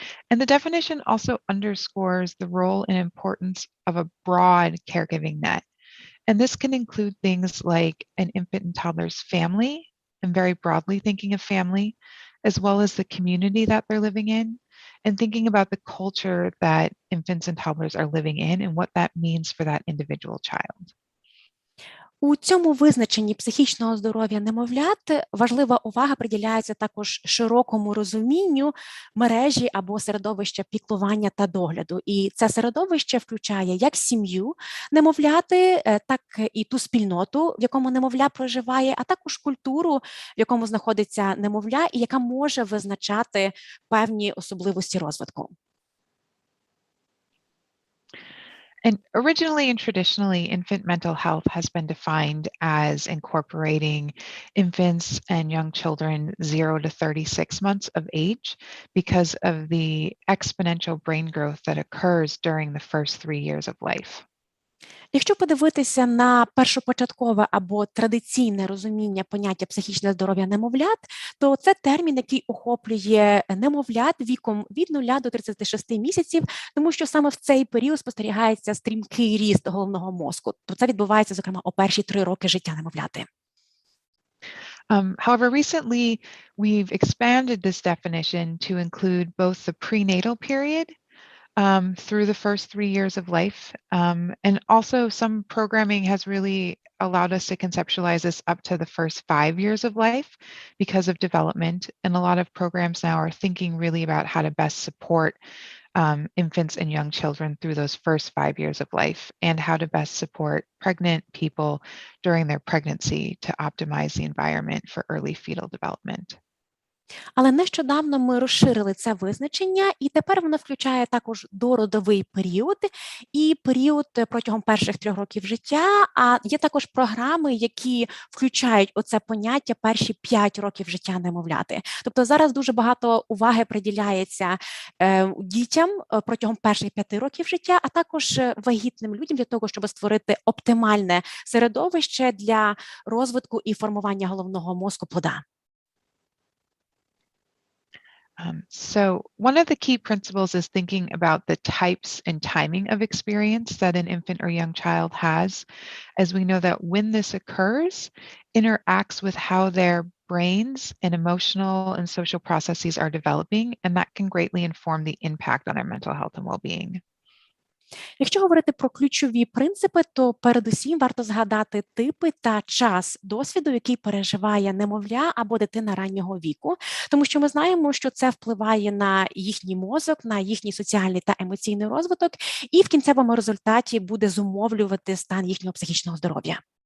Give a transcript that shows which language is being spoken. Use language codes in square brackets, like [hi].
[en] And the definition also underscores the role and importance of a broad caregiving net. And this can include things like an infant and toddler's family, and very broadly thinking of family, as well as the community that they're living in, and thinking about the culture that infants and toddlers are living in and what that means for that individual child. [uk] У цьому визначенні психічного здоров'я немовлят важлива увага приділяється також широкому розумінню мережі або середовища піклування та догляду. І це середовище включає як сім'ю немовляти, так і ту спільноту, в якому немовля проживає, а також культуру, в якому знаходиться немовля, і яка може визначати певні особливості розвитку. [en] And originally and traditionally, infant mental health has been defined as incorporating infants and young children 0 to 36 months of age because of the exponential brain growth that occurs during the first 3 years of life. [uk] Якщо подивитися на першопочаткове або традиційне розуміння поняття психічне здоров'я немовлят, то це термін, який охоплює немовлят віком від 0 до 36 місяців, тому що саме в цей період спостерігається стрімкий ріст головного мозку. То це відбувається, зокрема, у перші 3 роки життя немовляти. [en] However, recently we've expanded this definition to include both the prenatal period through the first 3 years of life. And also some programming has really allowed us to conceptualize this up to the first 5 years of life because of development. And a lot of programs now are thinking really about how to best support infants and young children through those first 5 years of life and how to best support pregnant people during their pregnancy to optimize the environment for early fetal development. [uk] Але нещодавно ми розширили це визначення, і тепер воно включає також дородовий період і період протягом перших 3 років життя, а є також програми, які включають оце поняття перші 5 років життя немовляти. Тобто зараз дуже багато уваги приділяється дітям протягом перших 5 років життя, а також вагітним людям для того, щоб створити оптимальне середовище для розвитку і формування головного мозку плода. [en] So one of the key principles is thinking about the types and timing of experience that an infant or young child has, as we know that when this occurs, interacts with how their brains and emotional and social processes are developing, and that can greatly inform the impact on their mental health and well-being. [uk] Якщо говорити про ключові принципи, то передусім варто згадати типи та час досвіду, який переживає немовля або дитина раннього віку, тому що ми знаємо, що це впливає на їхній мозок, на їхній соціальний та емоційний розвиток, і в кінцевому результаті буде зумовлювати стан їхнього психічного здоров'я.